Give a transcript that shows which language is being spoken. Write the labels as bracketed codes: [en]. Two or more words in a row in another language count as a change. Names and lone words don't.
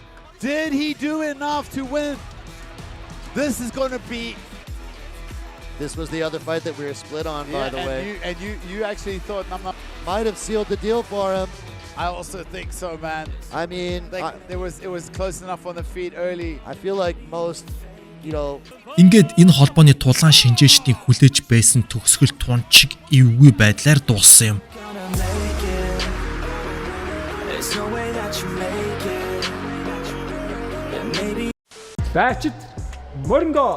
[en] Did he do enough to win? This is going to be. This was the other fight that we were split on, by the way. You actually thought Namna. Might have sealed the deal for him. I also think so, man. I mean, Like it was close enough on the feet early. I feel like most, you know, [mn] Ингээд энэ холбооны тулаан шинжээчдийн хүлээж байсан төгсгөл тунчиг эвгүй байдлаар дууссан юм. Batchet Moringo.